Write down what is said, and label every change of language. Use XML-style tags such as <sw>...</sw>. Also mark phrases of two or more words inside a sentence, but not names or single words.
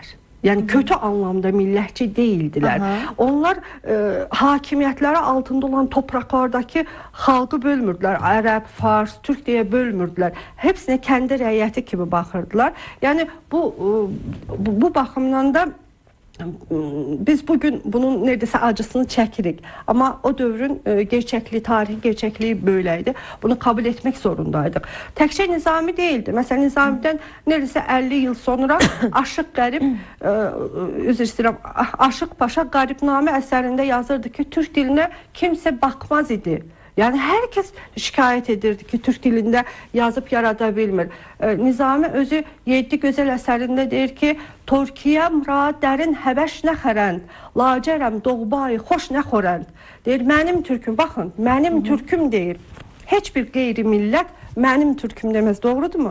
<az>Yəni</az> <tr>kötü anlamda</tr> <az>millətçi değildilər. Onlar hakimiyyətləri altında olan topraklardakı xalqı bölmürdülər. Ərəb, fars, türk deyə bölmürdülər. Hepsine kendi rəiyyəti kimi baxırdılar. Yəni bu baxımdan da biz bugün bunun</az> <tr>neredeyse acısını çekirik. Ama o dövrün gerçekliği, tarihi gerçekliği böyleydi. Bunu kabul etmek zorundaydık.</tr> <az>Təkcə Nizami değildi. Mesela Nizami'den neredeyse 50 yıl sonra Aşık Qərib, üzr istəyirəm, Aşık Paşa Qəribnamə əsərində yazırdı ki,</az> <tr>Türk diline kimse bakmaz idi.</tr> <az>Yani herkes şikayet edirdi ki, Türk dilində yazıp yarada bilmir. Nizami özü 7 gözəl əsərində deyir ki,</az> <fa>ترکی‌ام را در این حبش نخرند لاجرم دوغبای خوش نخورند.</fa> <az>Deyir, mənim türküm, baxın, mənim türküm deyir. Heç bir qeyri millət mənim türküm deməz, doğrudurmu?</az>